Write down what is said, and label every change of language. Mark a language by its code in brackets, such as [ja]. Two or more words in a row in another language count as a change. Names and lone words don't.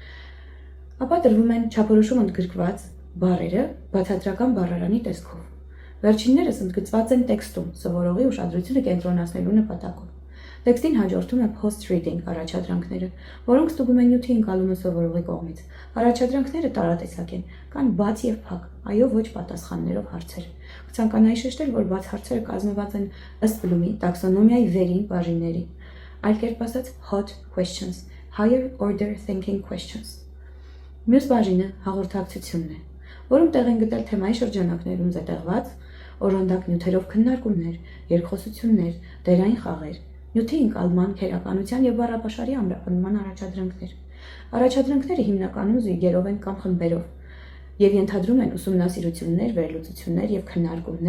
[hy] Ապա տրվում են չափորոշում ընդգրկված բառերը բացատրական բառարանի տեսքով։ Վերջիններս ընդգծված են տեքստում, սովորողի ուշադրությունը կենտրոնացնելու նպատակով։ Տեքստին հաջորդում է post-reading առաջադրանքները, որոնք ստուգում են նյութի ընկալումը սովորողի կողմից։ Առաջադրանքները տարատեսակ են, կան բաց եւ փակ, այո ոչ պատասխաններով հարցեր։ Կցանկանայի շեշտել, որ բաց հարցերը կազմված են ըստ Բլումի տաքսոնոմիայի վերին բաժինների, այլ կերպ ասած [en] hot questions, higher order thinking questions։ [hy] Մյուս բաժինը հաղորդակցությունն է, որում տեղ են գտել թեմայի շրջանակներում զետեղված օժանդակ նյութերով քննարկումներ, երկխոսություններ, դերային խաղեր, նյութի ընկալման, քերականության եւ բառապաշարի ամրապնդման առաջադրանքներ։ Առաջադրանքները հիմնականում զույգերով են կամ խմբերով եւ ենթադրում են ուսումնասիրություններ, վերլուծություններ եւ քննարկումներ,